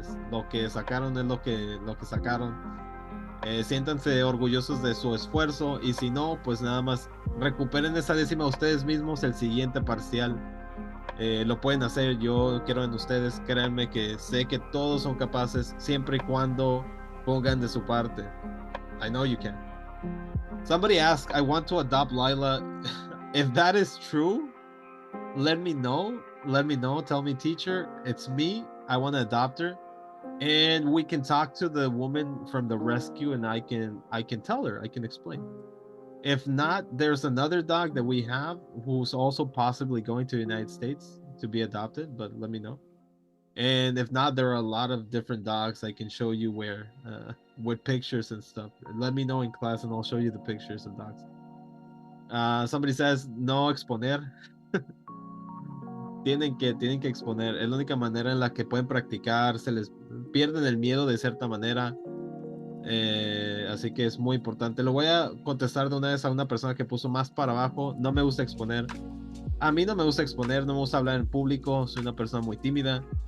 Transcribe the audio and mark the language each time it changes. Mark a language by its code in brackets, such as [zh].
[es] Lo que sacaron es lo que sacaron. Siéntanse orgullosos de su esfuerzo, y si no, pues nada más recuperen esa décima ustedes mismos el siguiente parcial. Lo pueden hacer, yo quiero en ustedes, créanme que sé que todos son capaces siempre y cuando pongan de su parte. [en] I know you can. Somebody asked, I want to adopt Lila. If that is true, let me know. Tell me, teacher, it's me. I want to adopt her, and we can talk to the woman from the rescue, and I can tell her, I can explain. If not, there's another dog that we have who's also possibly going to the United States to be adopted, but let me know. And if not, there are a lot of different dogs I can show you where, with pictures and stuff. Let me know in class and I'll show you the pictures of dogs. Somebody says, [es] no exponer. tienen que exponer. Es la única manera en la que pueden practicar, se les pierden el miedo de cierta manera. Así que es muy importante. Lo voy a contestar de una vez a una persona que puso más para abajo. No me gusta exponer. A mí no me gusta exponer, no me gusta hablar en público. Soy una persona muy tímida.